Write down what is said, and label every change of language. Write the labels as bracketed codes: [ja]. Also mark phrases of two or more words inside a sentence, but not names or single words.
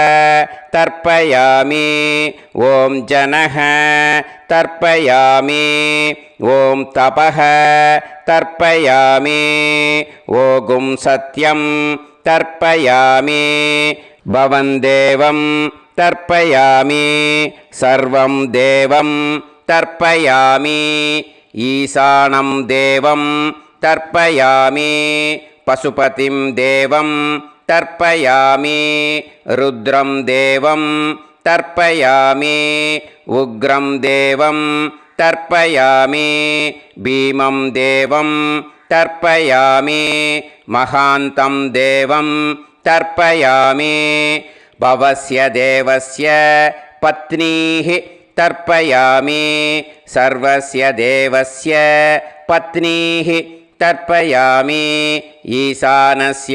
[sa] तर्पयामि ओम् जनः तर्पयामि ओम् तपः तर्पयामि ओं सत्यं तर्पयामि भवं देवं तर्पयामि सर्वं देवं तर्पयामि ईशानं देवं तर्पयामि पशुपतिं देवं तर्पयामि रुद्रं देवं तर्पयामि उग्रं देवं तर्पयामि भीमं देवं तर्पयामि महान्तं देवं तर्पयामि भवस्य देवस्य पत्नीः तर्पयामि सर्वस्य देवस्य पत्नीः तर्पयामि ईशानस्य